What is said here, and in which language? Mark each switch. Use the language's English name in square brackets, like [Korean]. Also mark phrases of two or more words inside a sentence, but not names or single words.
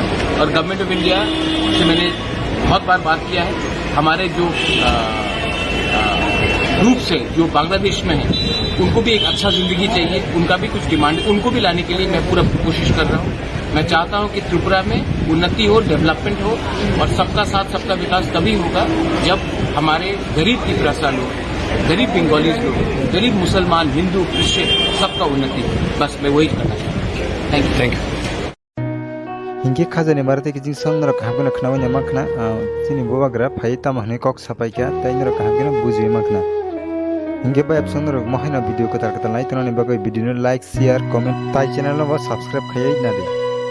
[Hindi] और गवर्नमेंट ऑफ इंडिया से मैंने बहुत बार बात किया है, हमारे जो ग्रुप से जो बांग्लादेश में है उनको भी एक अच्छा जिंदगी चाहिए, उनका भी कुछ डिमांड है, उनको भी लाने के लिए मैं पूरा कोशिश कर रहा हूँ। मैं चाहता हूँ कि त्रिपुरा में उन्नति हो, डेवलपमेंट हो और सबका साथ सबका विकास तभी होगा जब हमारे गरीब त्रिपुरा लोग, गरीब बंगालीज लोग, गरीब मुसलमान, हिंदू, क्रिश्चियन सबका उन्नति हो। बस मैं वही करना चाहता हूँ। [English] Thank you. [Kok Borok] Hingga khazani marte kijing song narok kaham kino khnawa nyamakna sini bubagra phayi tamahne kok sapaika tai narok kaham kino buji makna hingga ba song narok mohina video ko tar kata lai tonani bagai [English] video like share comment [Kok Borok] tai channel no subscribe khayai na de।